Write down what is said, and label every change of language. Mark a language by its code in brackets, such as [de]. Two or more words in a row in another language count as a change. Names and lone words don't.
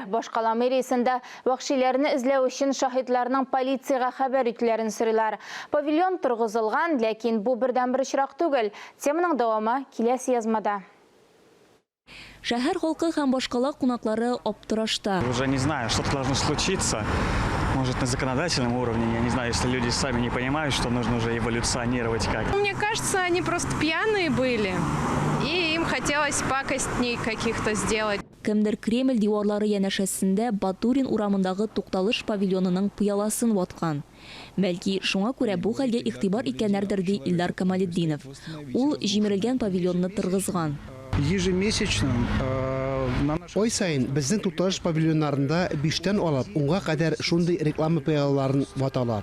[tt] Башкала мэриясендә вахшиләрне эзләү өчен шаһидларның полициягә хәбәр итүләрен сорыйлар. Павильон торгызылган, ләкин бу бердән-бер очрак түгел. Теманың дәвамы киләсе язмада. Шәһәр халкы һәм башкала кунаклары аптырашта. [ru] Уже не знаю, что должно случиться. Может, на законодательном уровне, я не знаю, если люди сами не понимают, что нужно уже эволюционировать как. Мне кажется, они просто пьяные были, и им хотелось пакостней каких-то сделать. [tt] Кемдер Кремль диварлары янәшәсендә Батурин урамындагы тукталыш павильонының пыяласын ваткан. Бәлки, шуңа күрә бу хәлгә игътибар иткәннәрдер ди Илдар Камалетдинов. Ул җимерелгән павильонны торгызган. Ежемесячно ой сайын безнең тукталыш павильоннарында 5-тән алып 10-га кадәр шундый реклама пыялаларын ваталар.